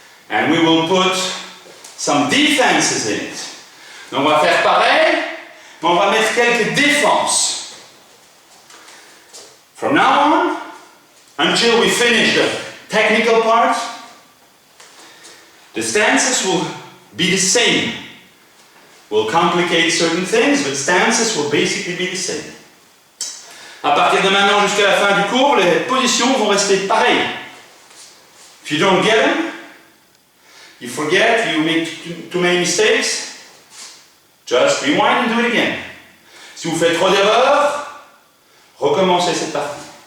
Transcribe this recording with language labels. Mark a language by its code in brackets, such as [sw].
[en] And we will put some defenses in it. [fr] Donc on va faire pareil, mais on va mettre quelques défenses. [en] From now on, until we finish the technical part, the stances will be the same. We'll complicate certain things, but stances will basically be the same. [fr] À partir de maintenant jusqu'à la fin du cours, les positions vont rester pareilles. [en] If you don't get them, you forget, you make too many mistakes, just rewind and do it again. [fr] Si vous faites trop d'erreurs, recommencez cette partie.